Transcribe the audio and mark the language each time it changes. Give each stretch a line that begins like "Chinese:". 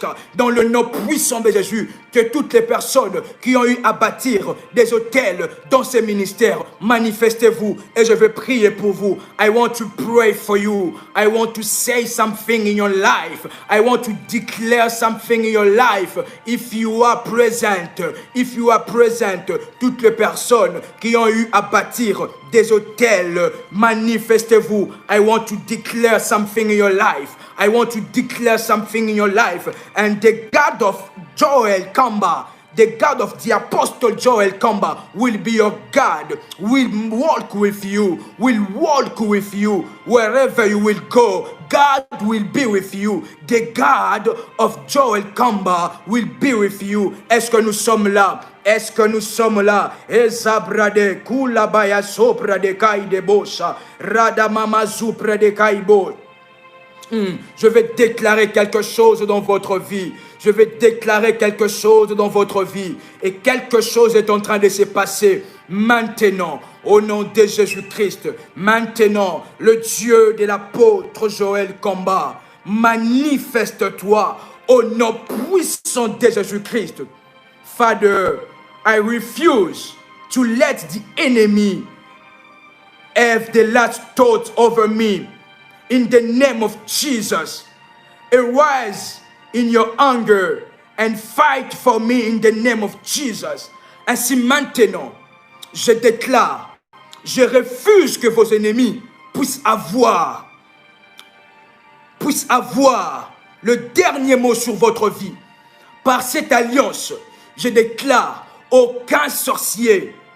French: dans le nom puissant de Jésus, que toutes les personnes qui ont eu à bâtir des hôtels dans ces ministères, manifestez-vous et je vais prier pour vous.
English: I want to pray for you. I want to say something in your life. I want to declare something in your life. If you are present, toutes les personnes qui ont eu à bâtir des hôtels, manifestez-vous. I want to declare something in your life. I want to declare something in your life. And the God of Joel Kamba, the God of the Apostle Joel Kamba will be your God, will walk with you, wherever you will go. God will be with you. The God of Joel Kamba will be with you.
French: Est-ce que nous sommes là? Est-ce que nous sommes là? Ezabrade kulabaya sopra de kaide bosa, radamama zupra de kaibo. Je vais déclarer quelque chose dans votre vie. Je vais déclarer quelque chose dans votre vie. Et quelque chose est en train de se passer maintenant. Au nom de Jésus-Christ. Maintenant, le Dieu de l'apôtre Joel Kamba, manifeste-toi au nom puissant de Jésus-Christ.
English: Father, I refuse to let the enemy have the last thought over me. In the name of Jesus, arise in your anger and fight for me in the name of Jesus.
French: Ainsi maintenant, je déclare, je refuse que vos ennemis puissent avoir le dernier mot sur votre vie. Par cette alliance, je déclare aucun sorcier.